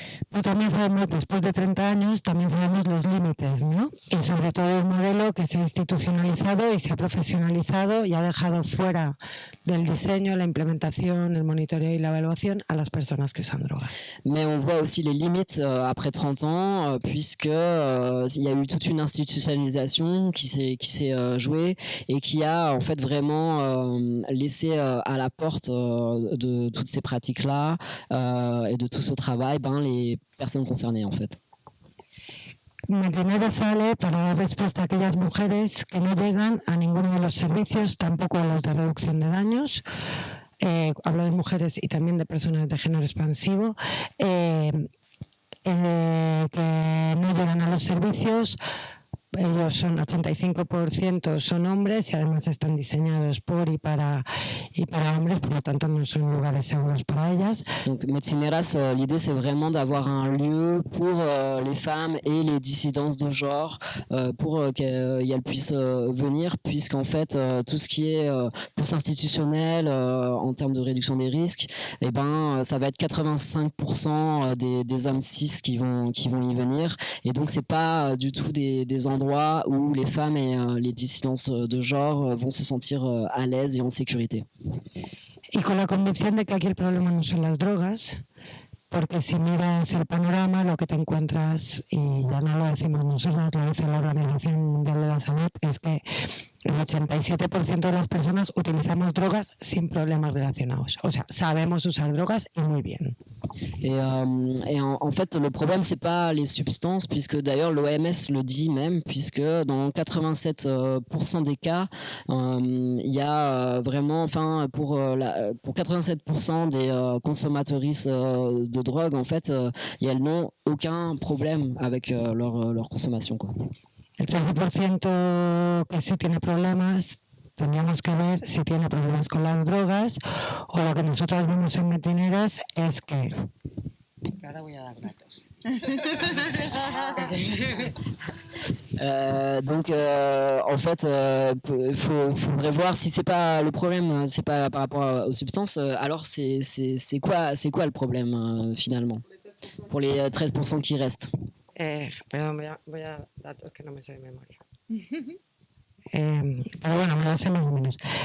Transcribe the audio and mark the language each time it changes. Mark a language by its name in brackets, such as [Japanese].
[Spanish] Pero también sabemos, después de 30 años, también sabemos los límites, ¿no? Y sobre todo un modelo que se ha institucionalizado y se ha profesionalizado y ha dejado fuera del diseño, la implementación, el monitoreo y la evaluación a las personas que usan drogas. [French] Mais on voit aussi les limites après 30 ans, puisque il y a eu toute une institutionnalisation qui s'est jouée et qui a en fait vraiment laissé à la porte de toutes ces pratiques-là et de tout ce travail les personnes concernées en fait. [Spanish] 29 sale para dar respuesta a aquellas mujeres que no llegan a ninguno de los servicios, tampoco a los de reducción de daños. Hablo de mujeres y también de personas de género expansivo que no llegan a los servicios. Ellos son 85% son hombres y además están diseñados por y para hombres, por lo tanto no son lugares seguros para ellas. [French] Donc Metzineras, l'idée c'est vraiment d'avoir un lieu pour les femmes et les dissidences de genre pour qu'elles puissent venir, puisqu'en fait tout ce qui est pousse institutionnel en termes de réduction des risques, ça va être 85% des hommes cis qui vont y venir, et donc c'est pas du tout des endroits où les femmes et les dissidences de genre vont se sentir à l'aise et en sécurité. [Spanish] Y con la convicción de que aquí el problema no son las drogas, porque si miras el panorama, lo que te encuentras, y ya no lo decimos nosotros, lo dice la Organización Mundial de la Salud, es que el 87% de las personas utilizamos drogas sin problemas relacionados. O sea, sabemos usar drogas y muy bien. [French] Et en fait, le problème, c'est pas les substances, puisque d'ailleurs l'OMS le dit même, puisque dans 87% des cas, il y a vraiment, pour 87% des consommatrices de drogue, en fait, elles n'ont aucun problème avec leur consommation, quoi. [Spanish] El 13% que sí tiene problemas, tendríamos que ver si tiene problemas con las drogas, o lo que nosotros vemos en Metzineras es que... Ahora voy a dar datos. [French] Donc en fait faudrait voir si c'est pas le problème, c'est pas par rapport aux substances, alors c'est quoi le problème finalement pour les 13% qui restent. [Spanish] Perdón, voy a datos que no me sé de memoria. Pero bueno, me lo sé más o menos.